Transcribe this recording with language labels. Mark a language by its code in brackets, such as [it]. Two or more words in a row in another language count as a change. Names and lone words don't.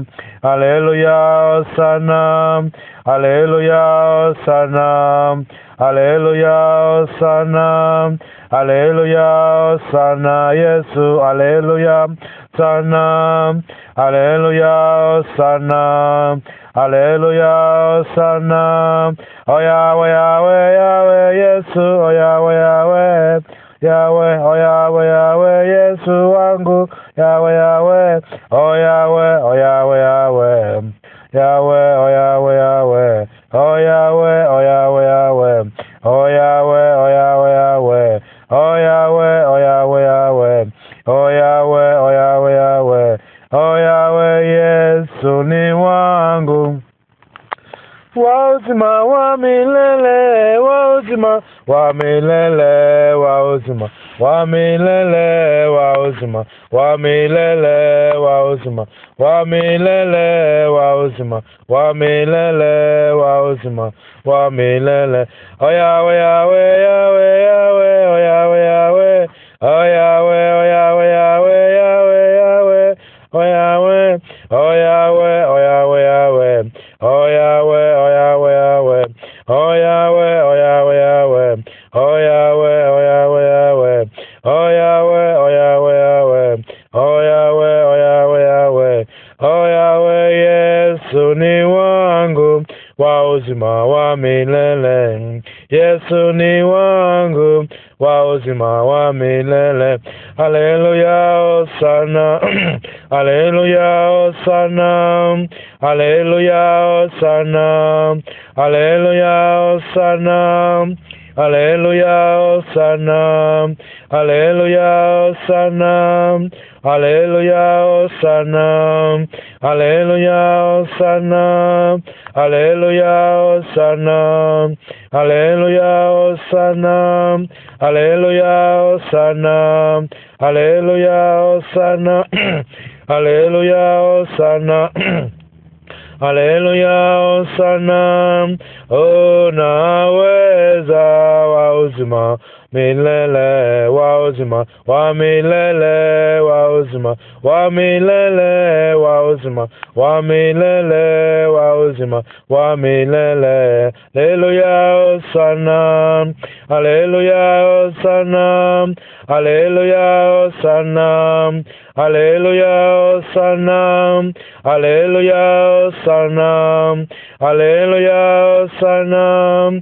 [en] Hallelujah, Hosanna. Hallelujah, Hosanna. Hallelujah, Hosanna. Hallelujah, Hosanna. Yesu, hallelujah, Hosanna. Hallelujah, Hosanna. Hallelujah, Hosanna. Oh Yahweh, Yahweh, Yahweh, Yesu, oh Yahweh, Yahweh. Yahweh, oh Yahweh, Yahweh, [sw] Yesu wangu, [en] Yahweh, Yahweh, oh Yahweh, oh Yahweh, Yahweh. Yahweh, oh Yahweh, Yahweh, oh Yahweh, oh Yahweh, Yahweh, oh Yahweh, oh Yahweh, Yahweh, oh Yahweh, oh Yahweh, Yahweh, oh Yahweh, oh Yahweh, Yahweh, oh Yahweh, [sw] Yesu ni wangu wa uzima wa milele, wa uzima wa milele, wa uzima wa milele, wa uzima wa milele, wa uzima wa milele, wa uzima wa milele, wa uzima wa milele. [en] Oh Yahweh, Yahweh, Yahweh, Yahweh, oh Yahweh, Yahweh, oh Yahweh, oh Yahweh, Yahweh, Yahweh, Yahweh, oh Yahweh, oh Yahweh, oh Yahweh, Yahweh, oh Yahweh, oh Yahweh, Yahweh, oh Yahweh, oh Yahweh, Yahweh, oh Yahweh, oh Yahweh, Yahweh, oh Yahweh, oh Yahweh, Yahweh, oh Yahweh, oh Yahweh, Yahweh, oh Yahweh, [sw] Yesu ni wangu wa uzima wa milele. Yesu ni wangu wa uzima wa milele. [en] Hallelujah, Hosanna. Hallelujah, Hosanna. Hallelujah, Hosanna. Hallelujah, Hosanna. Hallelujah, Hosanna. Hallelujah, Hosanna. Hallelujah, Hosanna. Hallelujah, Hosanna. Hallelujah, Hosanna. Hallelujah, Hosanna. Hallelujah, Hosanna. Hallelujah, Hosanna. Hallelujah, Hosanna. Hallelujah, Hosanna. [sw] Oh, naweza wa uzima milele, wa uzima wa milele, wa uzima wa milele, wa uzima wa milele, wa uzima wa milele. [en] Hallelujah, Hosanna. Hallelujah, Hosanna. Hallelujah, Hosanna. Hallelujah, Hosanna. Hallelujah, Hosanna. Hallelujah, Hosanna.